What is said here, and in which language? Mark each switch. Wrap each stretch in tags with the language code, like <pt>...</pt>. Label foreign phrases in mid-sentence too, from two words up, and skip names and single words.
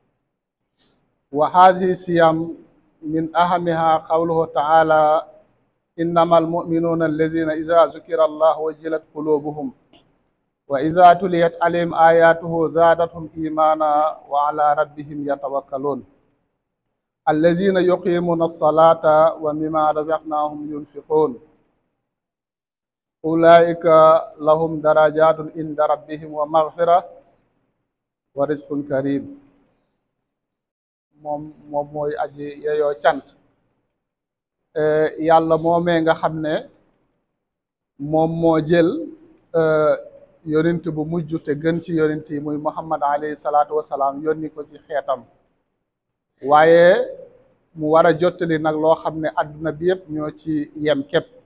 <ar>وهذه الصيام من أهمها قوله تعالى: إنما المؤمنون الذين إذا ذكر الله وجلت قلوبهم وإذا تليت عليهم آياته زادتهم إيمانا وعلى ربهم يتوكلون الذين يقيمون الصلاة ومما رزقناهم ينفقون أولئك لهم درجات عند ربهم ومغفرة ورزق كريم.</ar> <wo>moom mooy aji yeyoo cant, yàlla moomee nga xam ne moom moo jël yonent bu mujj te gën ci yonent yi muy Muhammad</wo> <ar>عليه الصلاة والسلام</ar> <wo>yónni ko ci xeetam, waaye mu war a jottali nag loo xam ne adduna bi yëpp ñoo ci yem képp.</wo>